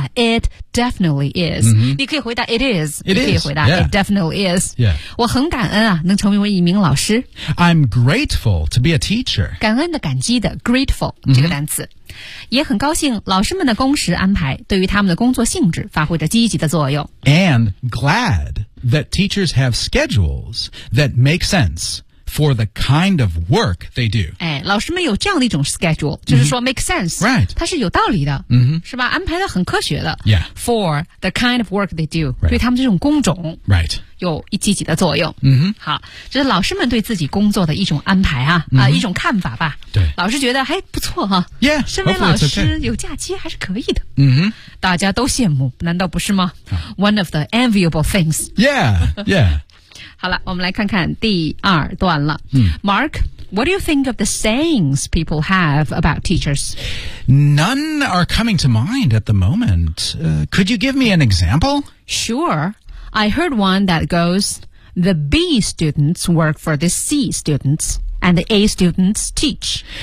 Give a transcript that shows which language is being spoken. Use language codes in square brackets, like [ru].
[en] It definitely is.、 [zh] 你可以回答 [en] it is. It is. [zh] 你可以回答、 [en] it definitely is.、 Yeah. [zh] 我很感恩啊能成为一名老师。 [en] I'm grateful to be a teacher. [zh] 感恩的感激的 grateful,、这个单词。也很高兴老师们的工时安排对于他们的工作性质发挥着积极的作用。 [en] And glad that teachers have schedules that make sense for the kind of work they do. [zh] 哎，老师们有这样的一种 schedule, 就是说 [en] make sense. Right. [zh] 它是有道理的、 mm-hmm. 是吧安排的很科学的。 [en] Yeah. For the kind of work they do,、 right. [zh] 对他们这种工种。 [en] Right. [zh] 有一积极的作用。嗯哼，好，这是老师们对自己工作的一种安排啊、 mm-hmm. 一种看法吧。对，老师觉得还不错哈。 [en] Yeah, [zh] 身为老师有假期还是可以的。嗯哼，大家都羡慕，难道不是吗、？ [en] One of the enviable things. Yeah, yeah. [zh] 好了，我们来看看第二段了。 [en] Mark, what do you think of the sayings people have about teachers? None are coming to mind at the moment. Could you give me an example? Sure. I heard one that goes, the B students work for the C students, and the A students teach.